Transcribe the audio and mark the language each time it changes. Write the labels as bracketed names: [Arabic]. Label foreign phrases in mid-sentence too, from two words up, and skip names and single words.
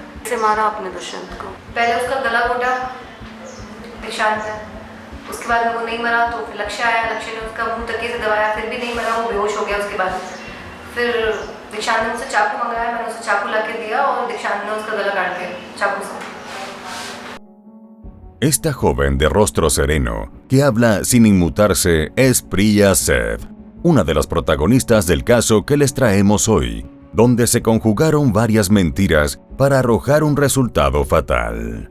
[Hindi] कैसे मारा आपने दुष्यंत को? पहले उसका गला घोटा निशांत है, उसके बाद वो नहीं मरा तो फिर लक्ष्य आया, लक्ष्य ने उसका मुंह तकिए से दबाया, फिर भी नहीं मरा, वो बेहोश हो गया। उसके बाद फिर दीक्षांत ने मुझसे चाकू मंगाया, मैंने उसे चाकू ला के दिया और दीक्षांत ने उसका गला काट दिया चाकू से। [Spanish] Esta joven de rostro sereno, que habla sin inmutarse, es Priya Seth, una de las protagonistas del caso que les traemos hoy, donde se conjugaron varias mentiras para arrojar un resultado fatal.